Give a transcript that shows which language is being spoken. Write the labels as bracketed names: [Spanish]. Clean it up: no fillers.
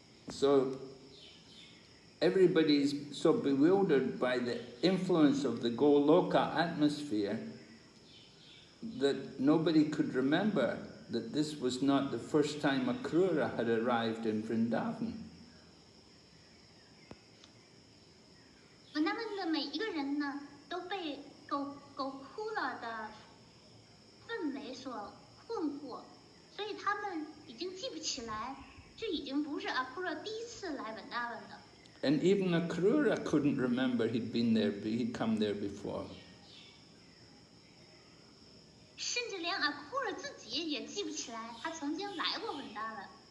[English] So everybody's so bewildered by the influence of the Goloka atmosphere that nobody could remember that this was not the first time Akrura had arrived in Vrindavan. [Chinese] Vrindavan 的每一个人呢，都被狗哭了的氛围所困惑，所以他们已经记不起来，这已经不是 Akrura 第一次来 Vrindavan 的。 [English] And even Akrura couldn't remember he'd come there before. [Chinese] 甚至连 Akrura 自己也记不起来，他曾经来过 Vrindavan。